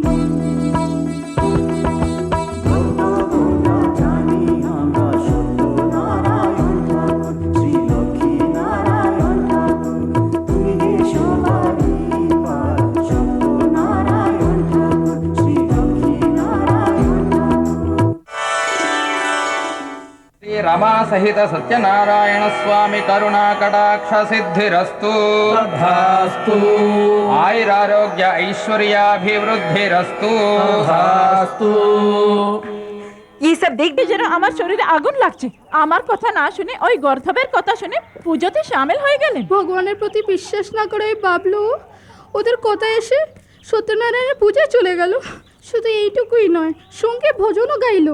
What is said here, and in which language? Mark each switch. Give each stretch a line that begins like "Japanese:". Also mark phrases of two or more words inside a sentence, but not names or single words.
Bangla: জানি আমরা সত্য নারায়ণ ঠাকুর শ্রী লক্ষ্মী নারায়ণ ঠাকুর তুমি যে সবারই পার সত্য নারায়ণ ঠাকুর শ্রী লক্ষ্মী নারায়ণ ঠাকুর
Sanskrit: శ్రీ రమా సహిత సత్యనారాయణ స్వామి కరుణా కటాక్ష సిద్ధిరస్తు తథాస్తు ఆయురారోగ్య ఐశ్వర్యాభివృద్ధిరస్తు తథాస్తు
Bangla: এই সব দেখবি যেন আমার শরীরে আগুন লাগছে আমার কথা না শুনে ওই গর্ধবের কথা শুনে পুজোতে সামিল হয়ে গেলেন ভগবানের প্রতি বিশ্বাস না করে ওই বাবলু ওদের কথা এসে সত্যনারায়ণের পূজায় চলে গেল। শুধু এইটুকুই নয়, সঙ্গে ভজনও গাইলো।